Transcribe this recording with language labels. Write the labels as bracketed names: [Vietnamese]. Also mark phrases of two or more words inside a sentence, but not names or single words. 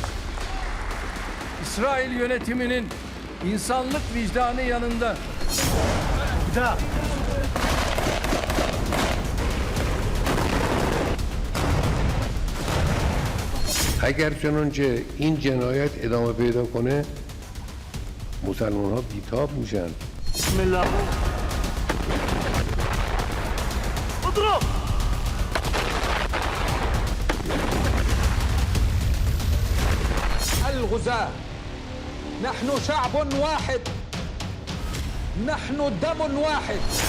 [Turkish] İsrail yönetiminin insanlık vicdanı yanında. [Persian] اگر چنانچه این جنایت ادامه پیدا کنه مسلمان ها بیتاب میشن. [Arabic] بسم الله. اضرب. الغزاة نحن شعب واحد، نحن دم واحد.